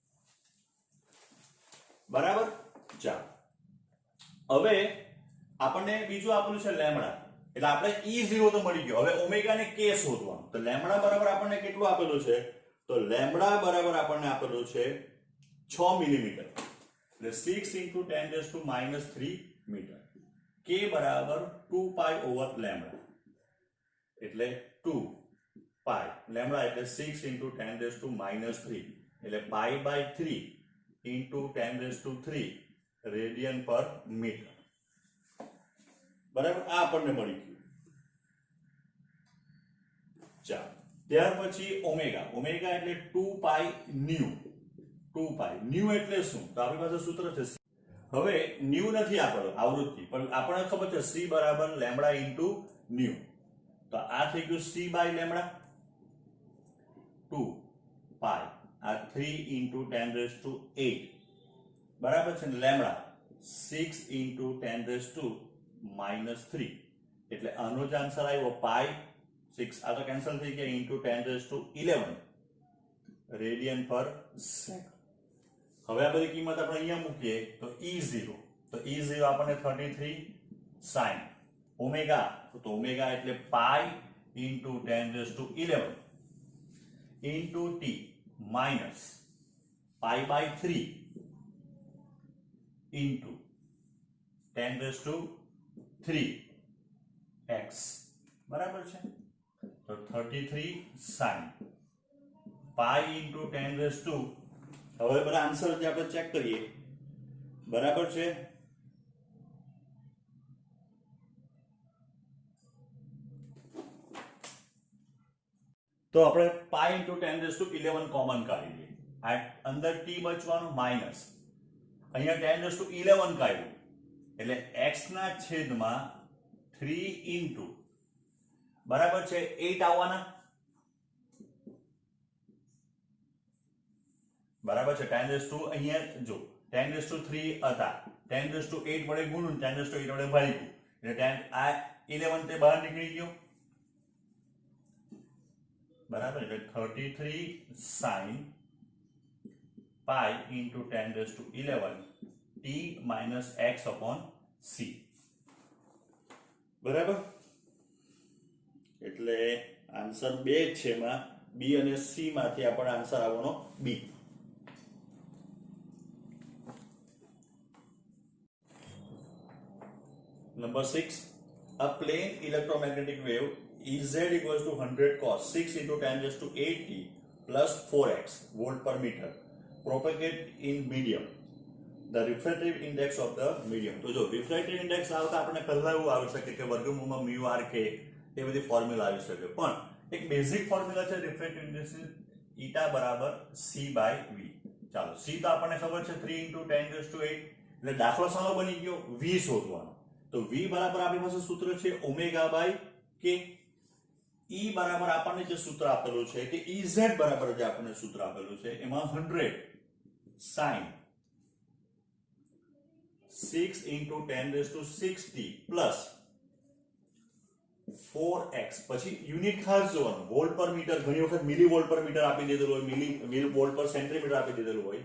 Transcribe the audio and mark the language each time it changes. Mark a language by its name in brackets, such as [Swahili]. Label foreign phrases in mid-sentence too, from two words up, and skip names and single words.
[Gujarati] બરાબર, ચાલો હવે આપણને બીજું આપેલું છે લેમ્ડા, એટલે આપણે E0 તો મળી ગયો. હવે ઓમેગા ને k શોધવાનું. તો લેમ્ડા બરાબર આપણને કેટલું આપેલું છે? તો લેમ્ડા બરાબર આપણને આપેલું છે 6 મિલીમીટર, એટલે 6 [English] into 10 raised to minus 3 [Gujarati] મીટર. k બરાબર 2 પાઈ ઓવર લેમ્ડા, એટલે 2 પાઈ લેમ્ડા એટલે 6 [English] into 10 raised to minus 3, એટલે pi by 3 into 10 raised to 3 radian per meter. [Gujarati] બરાબર, આ આપણને મળી ગયું. ચાલો ત્યાર પછી ઓમેગા. ઓમેગા એટલે 2 પાઈ ન્યુ. 2 પાઈ ન્યુ એટલે શું? તો આપણી પાસે સૂત્ર છે. હવે ન્યુ નથી આપણો આવૃત્તિ, પણ આપણને ખબર છે c બરાબર લેમ્ડા ઇન્ટુ ન્યુ. તો આ થઈ ગયું c બાય લેમ્ડા 2 પાઈ, આ 3 [English] into 10 raised to 8. [Gujarati] બરાબર છે ને? લેમ્ડા 6 [English] into 10 raised to minus 3, [Gujarati] એટલે આનો જ આન્સર આવ્યો પાઈ 6. આ તો કેન્સલ થઈ ગયા. [English] into 10 raised to 11 radian per second. [Gujarati] હવે આ બધી કિંમત આપણે અહીંયા મૂકીએ તો E0, તો E0 આપણને 33 sin ઓમેગા, તો ઓમેગા એટલે પાઈ [English] into 10 raised to 11 into t minus pi by 3 into 10 raised to 3 x. [Gujarati] બરાબર છે? [English] તો 33 sin pi into 10 raised to, [Gujarati] હવે બધા આન્સર જે આપણે ચેક કરીએ. બરાબર છે? તો આપણે [English] pi into 10 raised to 11 [Gujarati] કોમન કાઢી લઈએ. આ અંદર t બચવાનું માઇનસ, અહીંયા [English] 10 raised to 11 [Gujarati] કાઢ્યું એટલે x ના છેદમાં 3 into બરાબર છે 8 આવવાના. બરાબર છે? [English] 10 raised to [Gujarati] અહીંયા જો [English] 10 raised to 3 [Gujarati] હતા, [English] 10 raised to 8 [Gujarati] વડે ગુણ્યું, [English] 10 raised to 8 [Gujarati] વડે ભાગ્યું એટલે 10 આ 11 તે બહાર નીકળી ગયો. બરાબર, એટલે [English] 33 sin pi into 10 raised to 11 t minus x upon c. [Gujarati] બરાબર, એટલે આન્સર 2 છે, એમાં b અને c માંથી આપણને આન્સર આવવાનો b. [English] Number 6, a plane electromagnetic wave Ez equals to 100 cos 6 into 10 raised to 8t plus 4x volt per meter propagate in medium. The refractive index of the medium. [Gujarati] તો જો [English] refractive index [Gujarati] આવતા આપણે પહેલા એવું આવી શકે કે વર્ગમૂળમાં mu r k એ બધી ફોર્મ્યુલા આવી શકે, પણ એક [English] basic formula [Gujarati] છે [English] refractive index eta [Gujarati] બરાબર [English] c by v. [Gujarati] ચાલો c તો આપણને ખબર છે 3 × 10⁸ એટલે દાખલો સાનો બની ગયો v શોધવાનો. તો v બરાબર આપણી પાસે સૂત્ર છે ઓમેગા બાય k. E બરાબર આપણને જે સૂત્ર આપેલું છે કે Ez બરાબર જે આપણને સૂત્ર આપેલું છે એમાં 100 sin 6 × 10⁻⁶t પ્લસ 4x પછી યુનિટ ખાસ જોવાનું [English] volt per meter, [Gujarati] ઘણી વખત [English] milli volt per meter [Gujarati] આપી દીધેલું હોય, [English] milli volt per centimeter [Gujarati] આપી દીધેલું હોય.